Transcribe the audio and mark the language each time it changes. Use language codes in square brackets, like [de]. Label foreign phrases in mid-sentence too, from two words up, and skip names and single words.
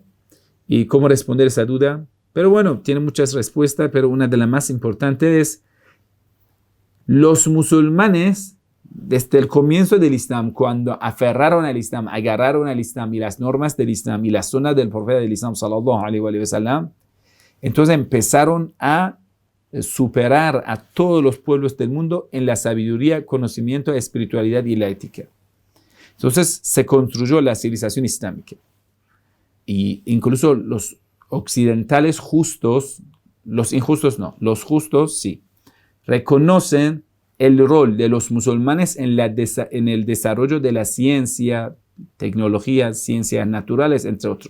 [es] ¿Y cómo responder esa duda? Pero bueno, tiene muchas respuestas, pero una de las más importantes es los musulmanes, desde el comienzo del Islam, cuando aferraron al Islam, agarraron al Islam y las normas del Islam y las zonas del profeta del Islam, [ar] صلى الله عليه وسلم, [es] entonces empezaron a superar a todos los pueblos del mundo en la sabiduría, conocimiento, espiritualidad y la ética. Entonces se construyó la civilización islámica. Y incluso los occidentales justos, los injustos no, los justos sí, reconocen el rol de los musulmanes en el desarrollo de la ciencia, tecnología, ciencias naturales, entre otros.